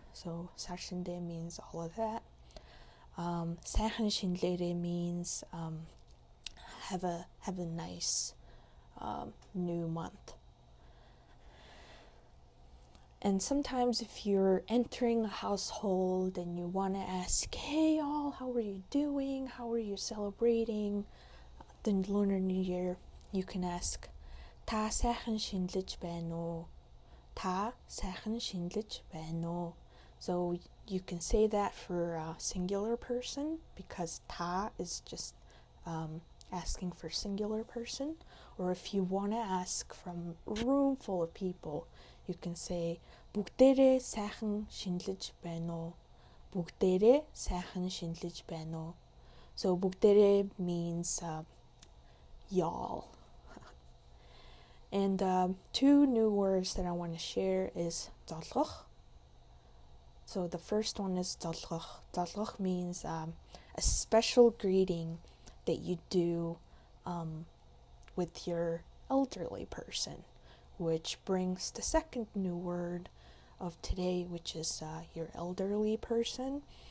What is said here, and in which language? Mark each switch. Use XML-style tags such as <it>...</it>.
<en>So</en> <mn>Sar shinde</mn> <en>means all of that.</en> <mn>сайхан шинэлээрэ</mn> <en>means have a nice new month. And sometimes if you're entering a household and you want to ask, hey all, how are you doing? How are you celebrating the Lunar New Year? You can ask,</en> <mn>та сайхан шинэлж байна уу? Та сайхан шинэлж байна уу?</mn> <en>So you can say that for a singular person because ta is just asking for singular person. Or if you want to ask from a room full of people, you can say</en> <mn>бүгдээрээ сайхан шинэлж байна уу? Бүгдээрээ сайхан шинэлж байна уу?</mn> <en>So</en> <mn>бүгдээрээ</mn> <en>means y'all. And two new words that I want to share is золгох. So the first one is золгох. Золгох means a special greeting that you do with your elderly person, which brings the second new word of today, which is your elderly person.</en>